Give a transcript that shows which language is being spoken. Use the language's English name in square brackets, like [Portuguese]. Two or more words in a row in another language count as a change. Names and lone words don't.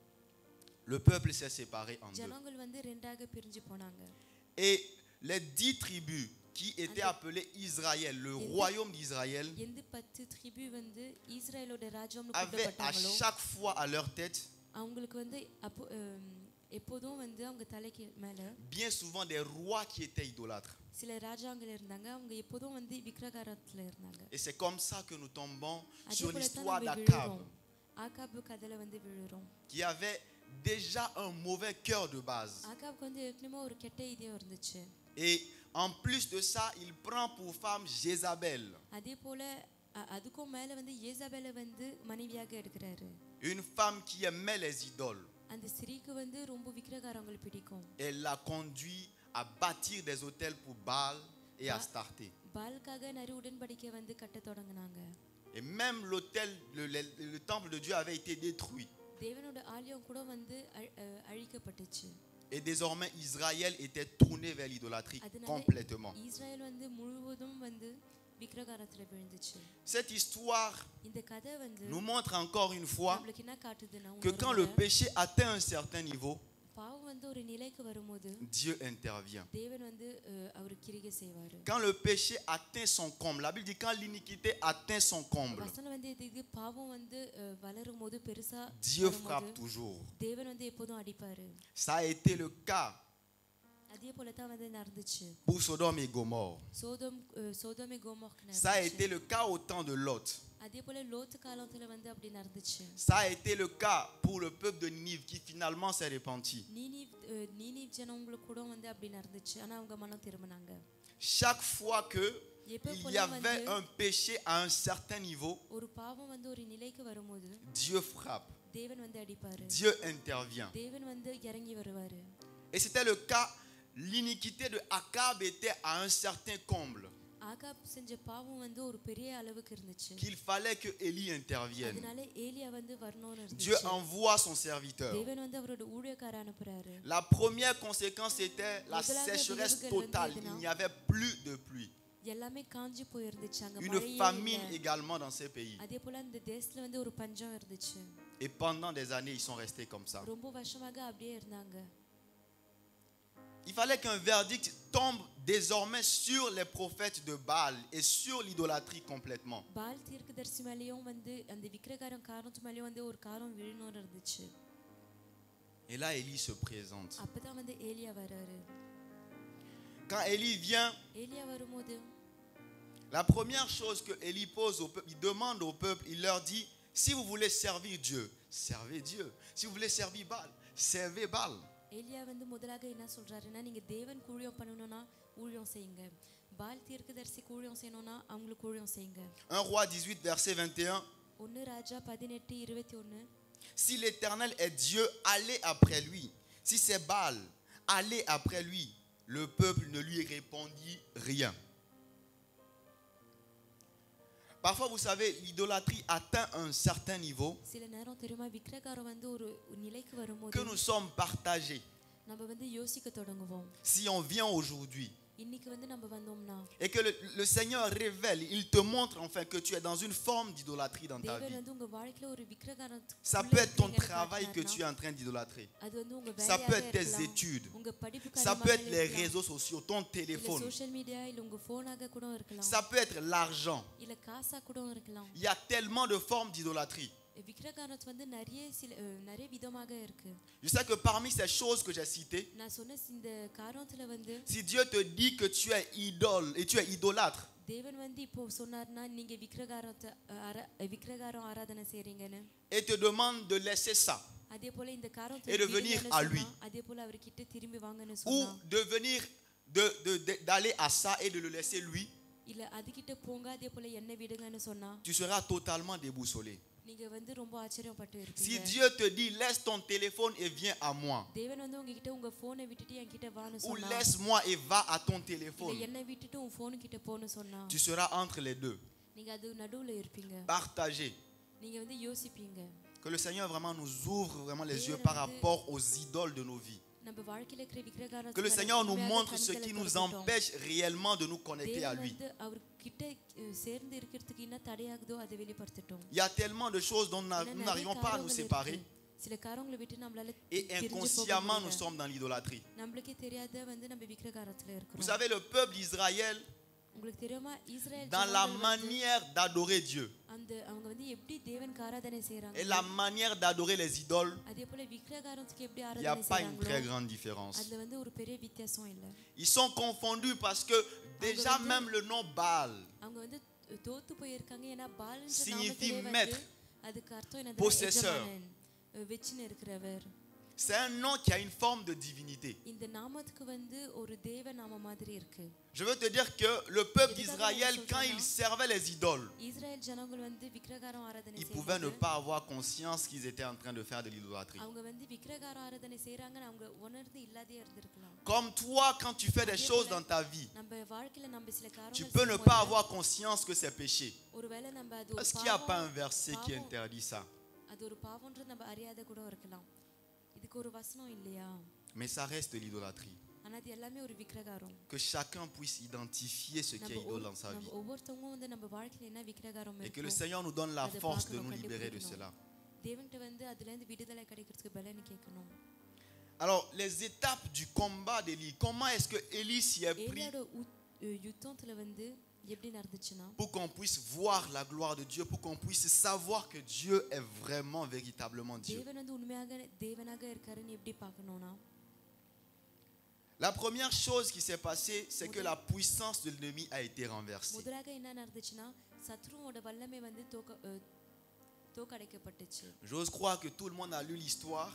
[French] le peuple s'est séparé en deux. [Tamil] ஜனங்கள் வந்து ரெண்டாக பிரிஞ்சு போனாங்க. [French] Et les 10 tribus qui étaient appelées Israël, le royaume d'Israël, [Tamil] எந்த 10 ட்ரிபு வந்து இஸ்ரவேலோட ராஜ்யம்னு [French] avaient à [Tamil] கூப்பிடப்பட்டாங்களோ [French] chaque fois à leur tête [Tamil] அவங்களுக்கு வந்து அப்போ எப்போதும் வந்து அவங்க தலைக்கு மேல [French] bien souvent des rois qui étaient idolâtres. [Tamil] சில ராஜாங்கள் இருந்தாங்க, அவங்க எப்போதும் வந்து விக்கிரகாரத்துல இருந்தாங்க. [French] Et c'est comme ça que nous tombons [Tamil] அதே [French] sur [Tamil] போல தான் [French] l'histoire [Tamil] நம்ம [French] d'Akab, [Tamil] விழுறோம். ஆகாபு கதையில வந்து விழுறோம். [French] qui avait déjà un mauvais cœur de base. [Tamil] ஆகாபுக்கு வந்து ஏற்கனவே ஒரு கெட்ட இதயம் இருந்துச்சு. [French] Et en plus de ça, il prend pour femme Jézabel, [Tamil] அதே போல அதுக்கும் மேல வந்து ஏசாபேலை வந்து மனைவியாக எடுக்கிறாரு. [French] une femme qui aimait les idoles. [Tamil] அந்த ஸ்திரீக்கு வந்து ரொம்ப விக்கிரகாரங்கள் பிடிக்கும். [French] Elle l'a conduit à bâtir des hôtels pour Baal et Astarté. [Tamil] பால்காக நிறைய உடன்படிக்கை வந்து கட்ட தொடங்கினாங்க. [French] Et même l'autel, le temple de Dieu avait été détruit. [Tamil] தேவனோட ஆலயம் கூட வந்து அழிக்கப்பட்டுச்சு. [French] Et désormais, Israël était tourné vers l'idolâtrie complètement. [Tamil] இஸ்ரவேல் வந்து முழுவதும் வந்து விக்கிரகாரத்துல விழுந்துச்சு. [French] Cette histoire [Tamil] இந்த கதை வந்து [French] nous montre encore une fois [Tamil] நமக்கு என்ன காட்டுதுன்னா [French] que quand le péché atteint un certain niveau, [Tamil] பாவம் வந்து ஒரு நிலைக்கு வரும்போது [French] Dieu intervient. [Tamil] தேவன் வந்து அவர் கிரியை செய்வாரு. [French] Quand le péché atteint son comble, la Bible dit quand l'iniquité atteint son comble, [Tamil] வசனம் வந்து இது பாவம் வந்து வளரும்போது பெருசா [French] Dieu frappe toujours. [Tamil] தேவன் வந்து எப்போதும் அடிப்பாரு. [French] Ça a été le cas [Tamil] அதே போல தான் வந்து நடந்துச்சு. [French] pour Sodome et Gomorrhe. [Tamil] சோதோம் கோமோர் [French] Ça a été le cas au temps de Lot. [Tamil] அதே போல லோத் காலத்துல வந்து அப்படி நடந்துச்சு. [French] Ça a été le cas pour le peuple de Ninive qui finalement s'est repenti. [Tamil] நீனிவ் ஜனங்களுக்கு கூட வந்து அப்படி நடந்துச்சு. ஆனா அவங்க மனம் திரும்பினாங்க. [French] Chaque fois que il y avait un péché à un certain niveau, [Tamil] ஒரு பாவம் வந்து ஒரு நிலைக்கு வரும்போது [French] Dieu frappe. [Tamil] தேவன் வந்து அடிப்பாரு. [French] Dieu intervient. [Tamil] தேவன் வந்து இறங்கி வருவாரு. [French] Et c'était le cas, l'iniquité de Akab était à un certain comble. [Tamil] ஆகாப் செஞ்ச பாவம் வந்து ஒரு பெரிய அளவுக்கு இருந்துச்சு. [French] Qu'il fallait que Élie intervienne. [Tamil] அதனால ஏலியா வந்து வரணும்னு இருந்துச்சு. [French] Dieu envoie son serviteur. [Tamil] தேவன் வந்து அவரோட ஊழியக்காரரை அனுப்புறாரு. [French] La première conséquence était la sécheresse totale. Il n'y avait plus de pluie. [Tamil] எல்லாமே காஞ்சி போயிருந்துச்சு. அங்க [French] Une famine également dans ces pays. [Tamil] அதே போல அந்த தேசத்துல வந்து ஒரு பஞ்சம் இருந்துச்சு. [French] Et pendant des années, ils sont restés comme ça. [Tamil] ரொம்ப வருஷமாக அப்படியே இருந்தாங்க. [French] Il fallait qu'un verdict tombe désormais sur les prophètes de Baal et sur l'idolâtrie complètement. [Tamil] பால் தீர்க்கதரிசி மேலயும் வந்து அந்த விக்கிரகாரம் காரணத்து மேலயும் வந்து ஒரு காரணம் விழுணும் இருந்துச்சு. [French] Et là, Élie se présente. [Tamil] அப்பதான் வந்து ஏலியா வராரு. [French] Quand Élie vient, [Tamil] ஏலியா வரும்போது [French] la première chose que Élie pose au peuple, il demande au peuple, il leur dit, si vous voulez servir Dieu, servez Dieu. Si vous voulez servir Baal, servez Baal. [Tamil] ஏலியா வந்து முதலாக என்ன சொல்றாருன்னா, நீங்க தேவன் ஊழியம் பண்ணணும்னா ஊழியம் செய்யுங்க, பால் தீர்க்கதரிசி ஊழியம் செய்யணும்னா அவங்களுக்கு ஊழியம் செய்யுங்க. [French] 1 Roi 18 verset 21. [Tamil] 1 ராஜா 18:21. [French] Si l'Éternel est Dieu, allez après lui. Si c'est Baal, allez après lui. Le peuple ne lui répondit rien. Parfois, vous savez, l'idolâtrie atteint un certain niveau [Tamil] சில நேரம் தெரியுமா, விக்கிரகாரம் வந்து ஒரு நிலைக்கு வரும்போது [French] que nous sommes partagés. [Tamil] நம்ம வந்து யோசிக்க தொடங்குவோம். [French] Si on vient aujourd'hui [Tamil] இன்னைக்கு வந்து நம்ம வந்தோம்னா [French] et que le Seigneur révèle, il te montre enfin que tu es dans une forme d'idolâtrie dans ta [Tamil] தேவன் [French] vie. [Tamil] வந்து உங்க வாழ்க்கையில ஒரு விக்கிரகாரம் [French] Ça peut être ton travail que tu es en train d'idolâtrer. [Tamil] அது வந்து உங்க [French] Ça peut [Tamil] வேலையாக [French] être tes [Tamil] இருக்கலாம், [French] études. [Tamil] உங்க படிப்பு [French] Ça peut être les [Tamil] காரியமாக [French] réseaux sociaux, ton [Tamil] இல்ல [French] téléphone. [English] social media [Tamil] இல்ல உங்க போனாக கூட இருக்கலாம், [French] Ça peut être l'argent. [Tamil] இல்ல காசா கூட இருக்கலாம். [French] Il y a tellement de formes d'idolâtrie. [Tamil] விக்கிரகாரம் வந்து நிறைய விதமாக இருக்கு. [French] Je sais que parmi ces choses que j'ai citées, [Tamil] நான் சொன்ன இந்த காரணத்துல வந்து [French] si Dieu te dit que tu es idole et tu es idolâtre, [Tamil] தேவன் வந்து இப்போ சொன்னார்னா நீங்க விக்கிரகாரம் ஆராதனை செய்றீங்கன்னு, [French] et te demande de laisser ça, [Tamil] அதே போல இந்த [French] Et de venir à lui. [Tamil] அதே போல அவர்கிட்ட திரும்பி வாங்கன்னு [French] ou [Tamil] சொன்னா, [French] de venir d'aller à ça et de le laisser lui, [Tamil] இல்ல அதுகிட்ட போங்க அதே போல என்ன விடுங்கன்னு சொன்னா, [French] tu seras totalement déboussolé. [Tamil] நீங்க வந்து ரொம்ப ஆச்சரியப்பட்டு [French] Si [Tamil] இருப்பீங்க. [French] Dieu te dit laisse ton téléphone et viens à moi, [Tamil] தேவன் வந்து உங்ககிட்ட உங்க போனை விட்டுட்டு என்கிட்ட வான்னு [French] ou [Tamil] சொன்னா, [French] laisse-moi et va à ton [Tamil] இல்ல [French] téléphone, [Tamil] என்ன விட்டுட்டு உன் போன் கிட்ட போன்னு சொன்னா, [French] tu seras entre les deux, [Tamil] நீங்க அது நடுவுல இருப்பீங்க. [French] partagé. [Tamil] நீங்க வந்து யோசிப்பீங்க. [French] Que le Seigneur vraiment nous ouvre vraiment les yeux par rapport aux idoles de nos vies. [Tamil] நம்ம வாழ்க்கையில இருக்கிற விக்கிரகாரம் [French] Que le Seigneur nous montre ce qui nous empêche réellement de nous connecter à lui. [Tamil] வந்து அவர்கிட்ட சேர்ந்து இருக்கிறதுக்கு என்ன தடையாகுதோ அதை வெளிப்படுத்தட்டும். [French] Il y a tellement de choses dont nous n'arrivons pas à nous séparer. [Tamil] சில காரியங்களை விட்டு நம்மளால [French] Et inconsciemment, nous sommes dans l'idolâtrie. [Tamil] நம்மளுக்கே தெரியாத வந்து நம்ம விக்கிரகாரத்துல [French] Vous [Tamil] இருக்கிறோம். [French] savez, le peuple d'Israël, [Tamil] உங்களுக்கு தெரியுமா, இஸ்ரேல் [French] dans la manière d'adorer Dieu [Tamil] அந்த அவங்க வந்து எப்படி தேவனுக்கு ஆராதனை செய்றாங்க, [French] et la manière d'adorer les idoles, [Tamil] அதே போல விக்கிரகாரத்துக்கு எப்படி [French] il n'y a [Tamil] ஆராதனை [French] pas une très [Tamil] செய்றாங்களோ [French] grande différence. [Tamil] அதுல வந்து ஒரு பெரிய வித்தியாசம் இல்ல. [French] Ils sont confondus parce que déjà même le nom Baal [Tamil] அவங்க வந்து தோத்து போயிருக்காங்க. ஏன்னா பால்ன்ற [French] signifie [Tamil] நாமத்திலே [French] maître, [Tamil] வந்து அதுக்கு அர்த்தம் என்னது, [French] possesseur. [Tamil] எஜமானன், வெச்சின இருக்கிறவர். [French] C'est un nom qui a une forme de divinité. [Tamil] இந்த நாமத்துக்கு வந்து ஒரு தேவ நாம மாதிரி இருக்கு. [French] Je veux te dire que le peuple d'Israël, quand il servait les idoles, [Tamil] இஸ்ரேல் ஜனங்கள் வந்து விக்கிரகாரம் ஆராதனை [French] ils pouvaient ne [Tamil] செய்றாங்க. [French] pas avoir conscience qu'ils étaient en train de faire de l'idolâtrie. [Tamil] அவங்க வந்து விக்கிரகாரம் ஆராதனை செய்றாங்கன்னு அவங்க உணர்ந்து இல்லாதே இருந்திருக்கலாம். [French] Comme toi, quand tu fais des choses dans ta vie, [Tamil] நம்ம வாழ்க்கையில நம்ம சில [French] tu [Tamil] காரியங்கள் [French] peux ne pas avoir conscience que c'est péché. [Tamil] ஒருவேளை நம்ம அது ஒரு [French] Est-ce qu'il n'y a pas un [Tamil] பாவம், [French] verset qui interdit ça? [Tamil] அது ஒரு பாவம்ன்றது நம்ம அறியாத கூட இருக்கலாம். இதுக்கு ஒரு வசனம் இல்லையா? [French] Mais ça reste l'idolâtrie. [Tamil] ஆனா அது எல்லாமே ஒரு விக்கிரகாரம். [French] Que chacun puisse identifier ce qui est idole dans sa vie. [Tamil] நம்ம ஒவ்வொருத்தவங்க வந்து நம்ம வாழ்க்கையில என்ன விக்கிரகாரம் [French] Et que le [Tamil] இருக்கு, [French] Seigneur nous donne la force de nous libérer de cela. [Tamil] தேவன்கிட்ட வந்து அதுல இருந்து விடுதலை கிடைக்கிறதுக்கு பலன் கேட்கணும். [French] Alors, les étapes du combat d'Élie, comment est-ce que Élie s'y est pris [Tamil] ஏலியோட யுத்தத்துல வந்து எப்படி நடந்துச்சுன்னா, [French] pour qu'on puisse voir la gloire de Dieu, pour qu'on puisse savoir que Dieu est vraiment, véritablement Dieu. [Tamil] தேவன் வந்து உண்மையாக தேவனாக இருக்காருன்னு எப்படி பார்க்கணும்னா, [French] La première chose qui s'est passée, c'est que la puissance de l'ennemi a été renversée. [Tamil] முதலாக என்ன நடந்துச்சுன்னா, சத்ருவோட வல்லமை வந்து தோக்கடைக்கப்பட்டுச்சு. [French] J'ose croire que tout le monde a lu l'histoire.